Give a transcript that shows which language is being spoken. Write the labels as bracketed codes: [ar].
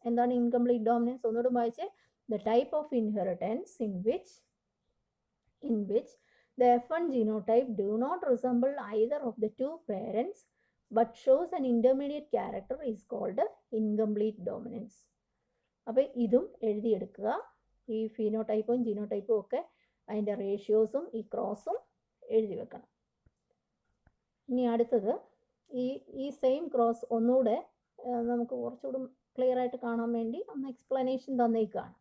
[ml] എന്താണ് incomplete dominance, ഒന്നുകൂടെ വായിച്ചേ. [en] The type of inheritance in which the F1 genotype do not resemble either of the two parents but shows an intermediate character is called incomplete dominance. [ml] അപ്പോൾ ഇതും എഴുതിയെടുക്കുക, ഈ ഫീനോടൈപ്പും ജീനോടൈപ്പും ഒക്കെ അതിൻ്റെ റേഷ്യോസും ഈ ക്രോസും എഴുതി വെക്കണം. ഇനി അടുത്തത് ഈ സെയിം ക്രോസ് ഒന്നുകൂടെ നമുക്ക് കുറച്ചുകൂടി ക്ലിയർ ആയിട്ട് കാണാൻ വേണ്ടി ഒന്ന് എക്സ്പ്ലനേഷൻ തന്നേക്കാണ്.